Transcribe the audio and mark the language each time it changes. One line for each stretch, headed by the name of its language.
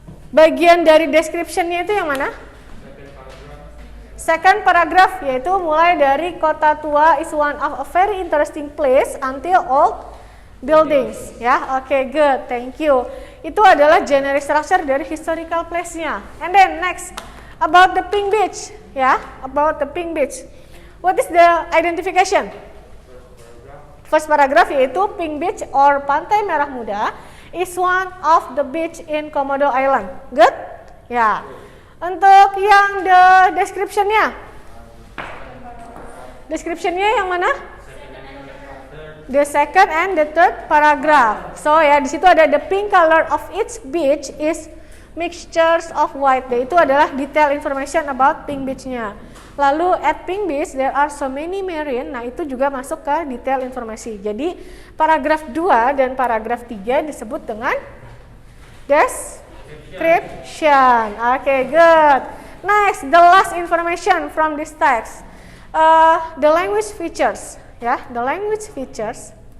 Indonesian: Bagian dari description-nya itu yang mana?
English: Second paragraph,
Indonesian: yaitu mulai dari
English: Kota Tua is one of a very interesting place until old buildings. Ya, oke, good, thank you.
Indonesian: Itu adalah generic structure dari historical place-nya.
English: And then next, about the Pink Beach. Ya, about the Pink Beach. What is the identification? First paragraph yaitu Pink Beach or Pantai Merah Muda is one of the beach in Komodo Island. Good? Ya.
Indonesian: Untuk yang the description-nya. Description-nya yang mana?
English: The second and the third paragraph. So
Indonesian: ya, di situ ada
English: the pink color of each beach is mixtures of white.
Indonesian: Itu adalah
English: detail information about Pink Beach-nya.
Indonesian: Lalu
English: at Pink Beach there are so many marine.
Indonesian: Nah, itu juga masuk ke detail informasi. Jadi paragraf 2 dan paragraf 3 disebut dengan description.
English: Okay, good. Next, the last information from this text. The language features. Ya, the language features.